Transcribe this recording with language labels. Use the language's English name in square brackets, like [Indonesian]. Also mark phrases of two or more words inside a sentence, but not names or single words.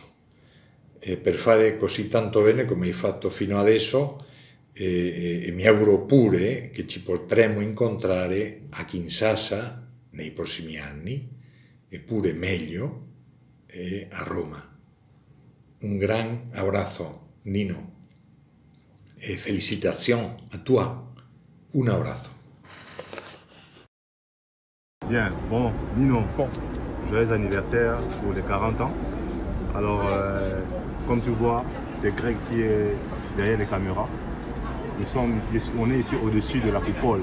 [Italian] Per fare così tanto bene come hai fatto fino adesso, e mi auguro pure che ci potremo incontrare a Kinshasa nei prossimi anni, eppure meglio, a Roma. [Spanish] Un gran abrazo, Nino, [Italian] e felicitazioni [French] a toi. [Spanish] Un abrazo. [French] Bien, bon, Nino, joyeux anniversaire pour les 40 ans. Alors, comme tu vois, c'est Greg qui est derrière les caméras. On est ici au-dessus de la coupole.